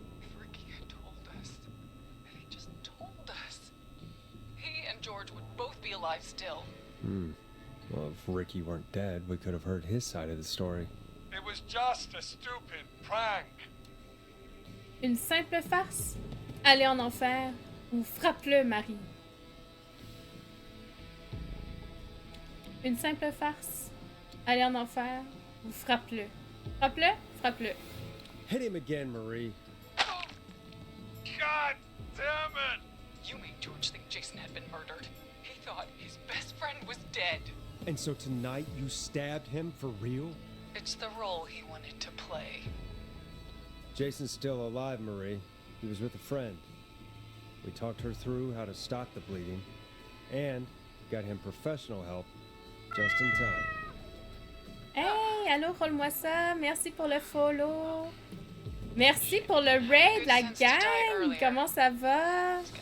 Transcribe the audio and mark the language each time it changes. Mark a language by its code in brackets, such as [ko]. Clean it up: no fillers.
[en] If Ricky had told us, if he just told us, he and George would both be alive still. Well, if Ricky weren't dead, we could have heard his side of the story. It was just a stupid prank. [fr] Une simple farce? Allez en enfer ou frappe-le, Marie. Une simple farce? Allez en enfer ou frappe-le. Frappe-le? Frappe-le. [en] Hit him again, Marie. God damn it! You made George think Jason had been murdered. He thought his best friend was dead. And so tonight you stabbed him for real? It's the role he wanted to play. Jason's still alive, Marie. He was with a friend. We talked her through how to stop the bleeding and got him professional help just in time. [fr] Hey, allô, roule-moi ça. Merci pour le follow. Merci pour le raid, la gang. Comment ça va?